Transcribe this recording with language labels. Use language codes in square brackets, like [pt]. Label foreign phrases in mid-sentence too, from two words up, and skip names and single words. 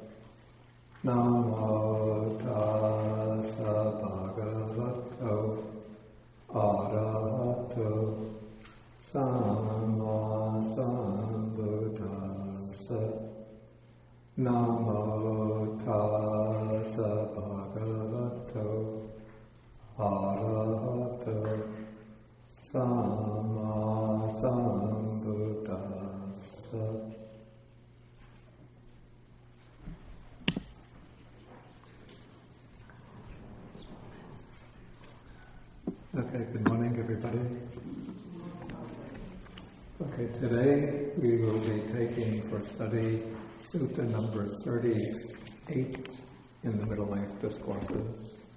[pi] Namo tassa bhagavato arahato samma sambuddhassa. Namo tassa bhagavato arahato samma sambuddhassa. [en] Okay, good morning everybody. Okay, today we will be taking for study Sutta number 38 in the Middle Length Discourses.